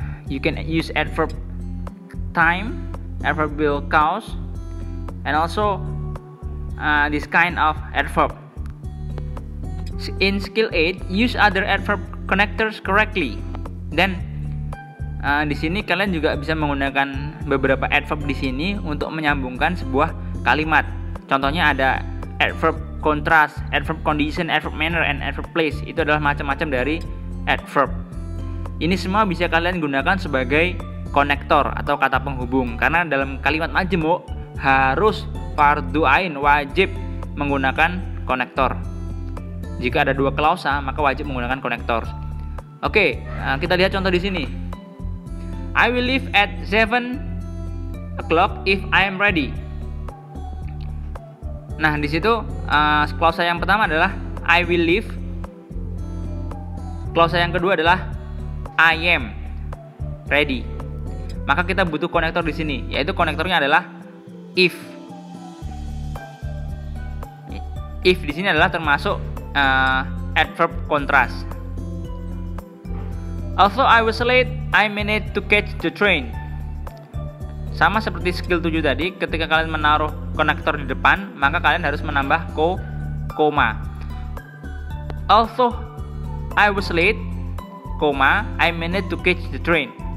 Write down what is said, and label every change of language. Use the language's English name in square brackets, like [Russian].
[English] You can use adverb time, adverbial cause, and also this kind of adverb. In skill 8, use other adverb connectors correctly. [Indonesian] Dan di sini kalian juga bisa menggunakan beberapa adverb di sini untuk menyambungkan sebuah kalimat. Contohnya ada [English] adverb contrast, adverb condition, adverb manner, and adverb place. [Indonesian] Itu adalah macam-macam dari adverb. Ini semua bisa kalian gunakan sebagai konektor atau kata penghubung, karena dalam kalimat majemuk harus fardu ain, wajib menggunakan konektor. Jika ada 2 klausa, maka wajib menggunakan konektor. Oke, kita lihat contoh di sini. [English] I will leave at 7 o'clock if I am ready. [Indonesian] Nah, di situ klausa yang pertama adalah [English] I will leave. [Indonesian] Klausa yang kedua adalah [English] I am ready. [Indonesian] Maka kita butuh konektor di sini, yaitu konektornya adalah if. If di sini adalah termasuk adverb contrast. [English] Although I was late, I managed to catch the train. [Indonesian] Sama seperti skill 7 tadi, ketika kalian menaruh konektor di depan, maka kalian harus menambah koma. [English] Although I was late, I managed to catch the train.